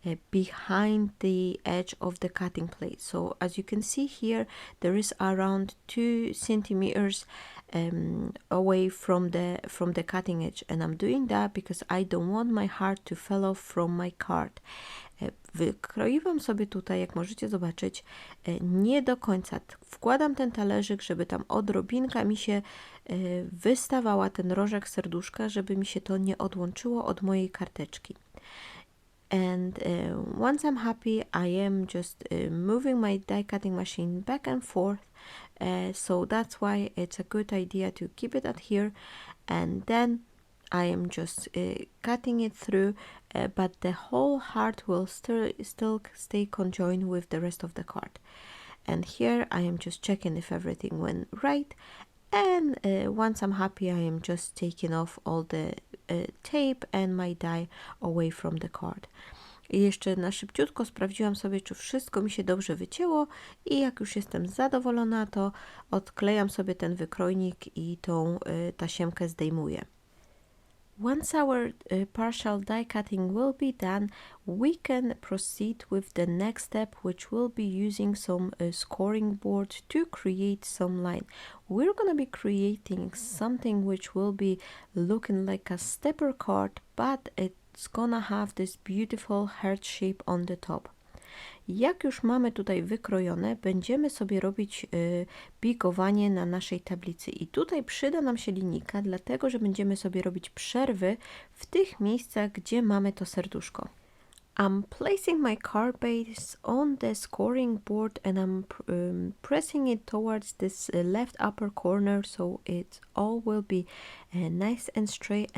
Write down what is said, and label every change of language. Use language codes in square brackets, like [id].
[en] behind the edge of the cutting plate. So as you can see here, there is around 2 centimeters away from the cutting edge, and I'm doing that because I don't want my heart to fall off from my card. [pl] Wykroiłam sobie tutaj, jak możecie zobaczyć, nie do końca. Wkładam ten talerzyk, żeby tam odrobinka mi się wystawała, ten rożek serduszka, żeby mi się to nie odłączyło od mojej karteczki. [en] And once I'm happy, I am just moving my die cutting machine back and forth. So that's why it's a good idea to keep it at here, and then I am just cutting it through, but the whole heart will still stay conjoined with the rest of the card. And here I am just checking if everything went right, and once I'm happy, I am just taking off all the tape and my die away from the card. [pl] I jeszcze na szybciutko sprawdziłam sobie, czy wszystko mi się dobrze wycięło, i jak już jestem zadowolona, to odklejam sobie ten wykrojnik i tą tasiemkę zdejmuję. [en] Once our partial die cutting will be done, we can proceed with the next step, which will be using some scoring board to create some line. We're going to be creating something which will be looking like a stepper card, but it's gonna have this beautiful heart shape on the top. [pl] Jak już mamy tutaj wykrojone, będziemy sobie robić bigowanie na naszej tablicy. I tutaj przyda nam się linijka, dlatego że będziemy sobie robić przerwy w tych miejscach, gdzie mamy to serduszko. [en] I'm placing my card base on the scoring board, and I'm pressing it towards this left upper corner, so it all will be nice and straight.